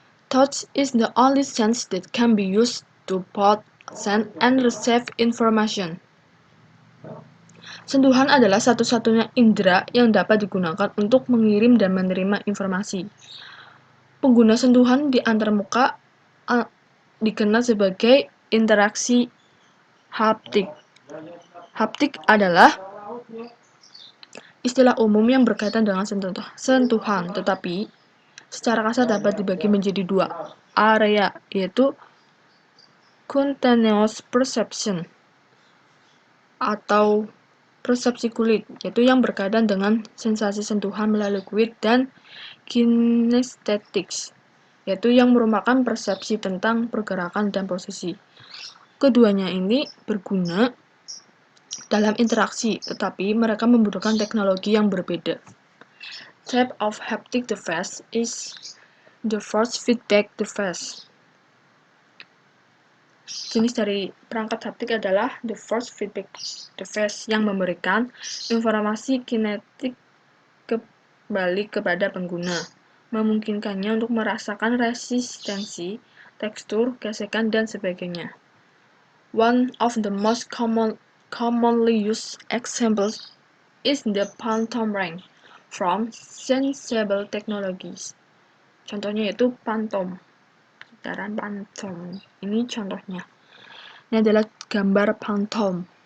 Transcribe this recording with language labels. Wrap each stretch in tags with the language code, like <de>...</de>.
<en>Touch is the only sense that can be used to both send and receive information.</en> <id>Sentuhan adalah satu-satunya indera yang dapat digunakan untuk mengirim dan menerima informasi. Pengguna sentuhan di antarmuka dikenal sebagai interaksi haptik. Haptik adalah istilah umum yang berkaitan dengan sentuhan, tetapi secara kasar dapat dibagi menjadi dua area, yaitu cutaneous perception atau persepsi kulit, yaitu yang berkaitan dengan sensasi sentuhan melalui kulit, dan kinesthetics, yaitu yang merupakan persepsi tentang pergerakan dan posisi. Keduanya ini berguna dalam interaksi, tetapi mereka membutuhkan teknologi yang berbeda.</id> <en>Type of haptic device is the force feedback device.</en> <id>Jenis dari perangkat haptik adalah the force feedback device yang memberikan informasi kinetik kembali kepada pengguna, memungkinkannya untuk merasakan resistensi, tekstur, gesekan, dan sebagainya.</id> <en>One of the most commonly used examples is the phantom ring from Sensible Technologies.</en> <id>Contohnya yaitu phantom. Gitaran phantom. Ini contohnya. Ini adalah gambar phantom.</id>